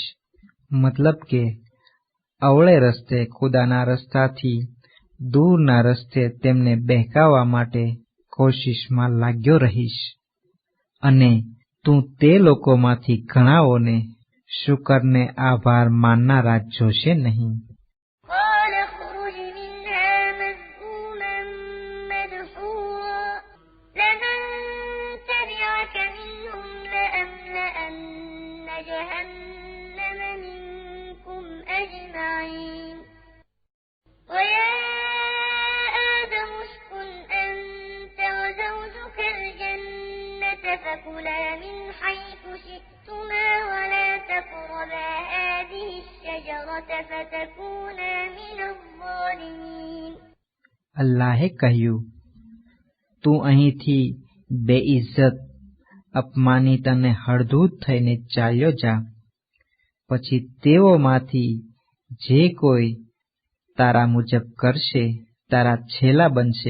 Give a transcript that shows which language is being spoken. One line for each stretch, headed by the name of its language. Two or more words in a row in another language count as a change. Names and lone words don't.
Gujarati: મતલબ કે અવળે રસ્તે, ખુદાના રસ્તાથી દૂરના રસ્તે તેમને બહેકાવવા માટે કોશિશમાં લાગ્યો રહીશ. અને તું તે લોકોમાંથી ઘણાઓને શુકરને આભાર માનનારા જોશે નહીં.
Arabic: قال اخرج منها مذءوما مدحورا لمن تبعك منهم لأملأن جهنم منكم أجمعين ويا آدم اسكن أنت وزوجك الجنة فكلا من حيث شئتما ولا تقربا هذه الشجرة فتكونا من الظالمين.
Gujarati: અલ્લાહે કહ્યું, તું અહીંથી બેઇજ્જત, અપમાનિત અને હળધૂત થઈને ચાલ્યો જા. પછી તેઓમાંથી જે કોઈ તારા મુજબ કરશે તારા છેલા બનશે.